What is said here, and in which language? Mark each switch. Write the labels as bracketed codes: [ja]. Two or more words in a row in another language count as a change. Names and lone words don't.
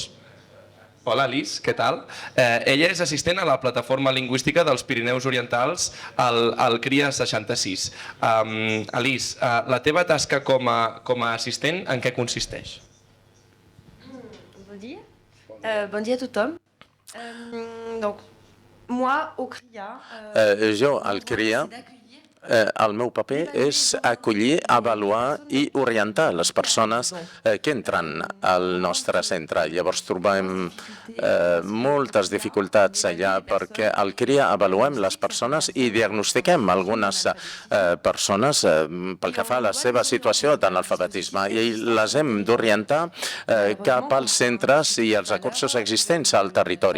[ca] Hola, Alice, què tal? Ella és assistent a la plataforma lingüística dels Pirineus Orientals al CRIA 66. Alice, la teva tasca com a assistent en què consisteix? Bon dia a tothom. [fr] Donc, moi, au CRIA, [ca] Jo, al CRIA, el meu paper és acollir, avaluar i orientar les persones que entren al nostre centre. Llavors trobem moltes dificultats allà perquè al CRIA avaluem les persones i diagnostiquem algunes persones pel que fa a la seva situació d'analfabetisme i les hem d'orientar cap als centres i els recursos existents al territori.